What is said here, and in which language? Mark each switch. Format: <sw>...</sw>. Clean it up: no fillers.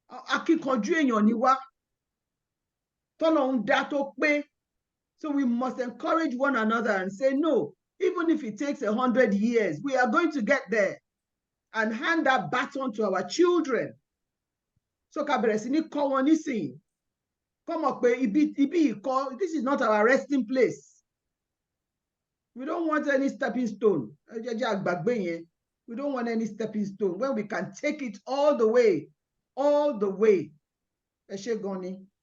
<yo>Akíkanjú èèyàn ni wá. Tọ́lọ́run dá tó pé.</yo> <en>So we must encourage one another and say, no, even if it takes 100 years, we are going to get there, and hand that baton to our children.</en> <yo>So ká bẹ̀rẹ̀ sí ní kọ́ wọn nísìnyí.</yo> <en>Come up, this is not our resting place. We don't want any stepping stone. We don't want any stepping stone when we can take it all the way. All the way.</en> <yo>Ẹ ṣé gan ni.</yo>